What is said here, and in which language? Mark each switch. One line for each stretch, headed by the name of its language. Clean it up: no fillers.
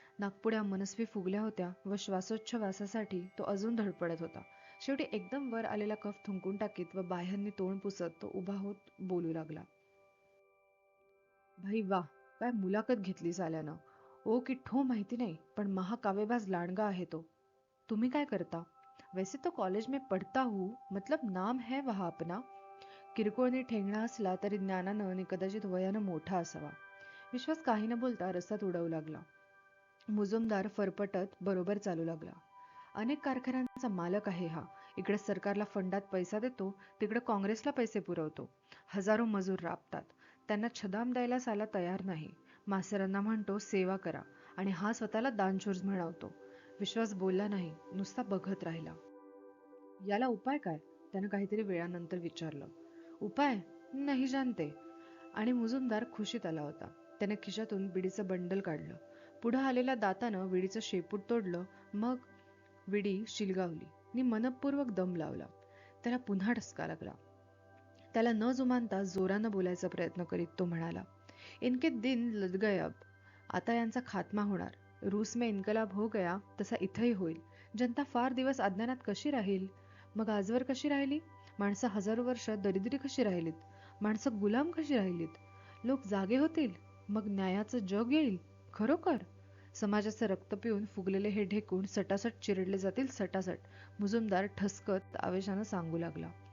Marathi: नाकपुड्या मनस्वी फुगल्या होत्या व श्वासोच्छवासासाठी तो अजून धडपडत होता. शेवटी एकदम वर आलेला कफ थुंकून टाकीत व बाह्यांनी तोंड पुसत तो उभा होत बोलू लागला. भाई वाह, काय मुलाखत घेतली साल्यानं. ओ की ठो माहिती नाही, पण महाकाव्यबाज लांडगा आहे तो. तुम्ही काय करता?
Hindi: वैसे तो कॉलेज में पढ़ता हूँ, मतलब नाम है वहाँ अपना.
Marathi: किरकोळने ठेंगणा असला तरी ज्ञानानं आणि कदाचित वयानं मोठा असावा. विश्वास काही न बोलता रस्त्यात उडवू लागला. मुजुमदार फरफटत बरोबर चालू लागला. अनेक कारखान्यांचा मालक आहे हा. इकडे सरकारला फंडात पैसा देतो, तिकडे काँग्रेसला पैसे पुरवतो. हजारो मजूर राबतात. त्यांना छदाम द्यायला साला तयार नाही. मास्तरांना म्हणतो सेवा करा आणि हा स्वतःला दानशूर म्हणवतो. विश्वास बोलला नाही, नुसता बघत राहिला. याला उपाय काय? त्यानं काहीतरी वेळानंतर विचारलं. उपाय? नाही जानते. आणि मुजुमदार खुशीत आला होता. त्याने खिशातून बिडीचं बंडल काढलं. पुढं आलेल्या दातानं विडीचं शेपूट तोडलं. मग विडी शिलगावली नि मनपूर्वक दम लावला. त्याला पुन्हा ठसका लागला. त्याला न जुमानता जोरानं बोलायचा प्रयत्न करीत तो म्हणाला.
Hindi: इनके दिन लद गए अब.
Marathi: आता यांचा खात्मा होणार.
Hindi: रूस में इन्कलाब हो गया
Marathi: तसा इथंही होईल. जनता फार दिवस अज्ञानात कशी राहील? मग आजवर कशी राहिली? माणसं हजारो वर्ष दरिद्री कशी राहिलीत? माणसं गुलाम कशी राहिलीत? लोक जागे होतील. मग न्यायाचं जग येईल. खरोखर? समाजाचं रक्त पिऊन फुगलेले हे ढेकूण सटासट चिरडले जातील सटासट, मुजुमदार ठसकत आवेशानं सांगू लागला.